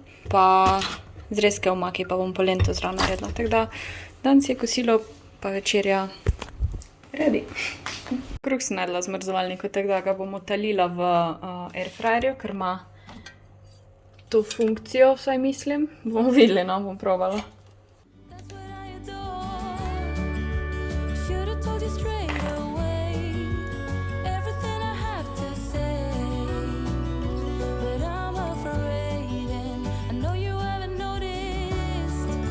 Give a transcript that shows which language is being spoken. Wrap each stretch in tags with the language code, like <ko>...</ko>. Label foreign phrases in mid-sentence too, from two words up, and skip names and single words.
<sl>Pa zrezke omake pa bom polento zraven naredila, tako da danes je kosilo pa večerja ready. Kruh sem najedla v zmrzovalniku, tako da ga bom otalila v airfryerju, ker ima to funkcijo, vsaj mislim. Bomo videli, no, bom probala.</sl> <en>That's what I adore. Should've told you straight away everything I have to say. But I'm afraid and I know you haven't noticed.</en>